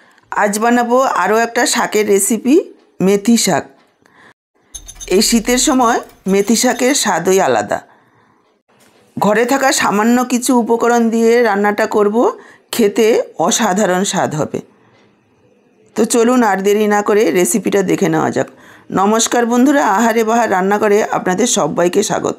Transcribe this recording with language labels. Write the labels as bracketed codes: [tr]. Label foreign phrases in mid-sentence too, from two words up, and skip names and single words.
[bn] আজ বানাবো আরো একটা শাকের রেসিপি মেথি শাক। এই শীতের সময় মেথি শাকের স্বাদই আলাদা। ঘরে থাকা সামান্য কিছু উপকরণ দিয়ে রান্নাটা করব, খেতে অসাধারণ স্বাদ হবে। তো চলুন আর দেরি না করে রেসিপিটা দেখে নেওয়া যাক। নমস্কার বন্ধুরা, আহারে বাহার রান্নাঘরে আপনাদের সবাইকে স্বাগত।